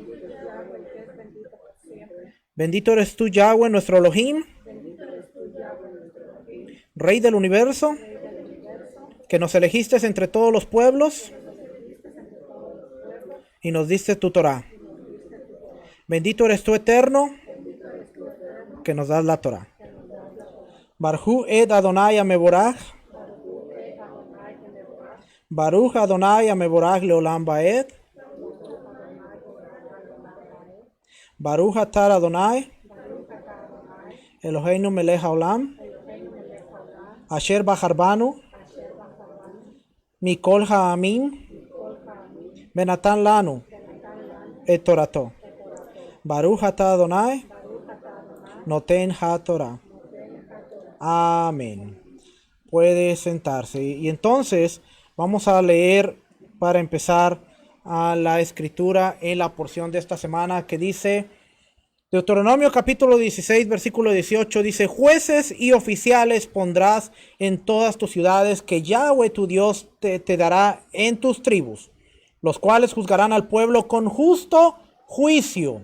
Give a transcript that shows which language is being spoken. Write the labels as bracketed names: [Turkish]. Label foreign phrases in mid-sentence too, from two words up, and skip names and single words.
[Spanish] Bendito eres tú, Yahweh, nuestro Elohim, Rey del universo, que nos elegiste entre todos los pueblos y nos diste tu Torah. Bendito eres tú, eterno, que nos das la Torah. [Hebrew] ברוך את אדוני המבורך. ברוך אדוני המבורך לעולם ועד. ברוך אתה אדוני אלוהינו מלך העולם אשר בחר בנו מכל העמים ונתן לנו את תורתו. ברוך אתה אדוני נותן התורה. [Spanish] Amén. Puede sentarse. Y entonces vamos a leer para empezar a la escritura en la porción de esta semana que dice Deuteronomio capítulo 16 versículo 18, dice: jueces y oficiales pondrás en todas tus ciudades que Yahweh tu Dios te dará en tus tribus, los cuales juzgarán al pueblo con justo juicio.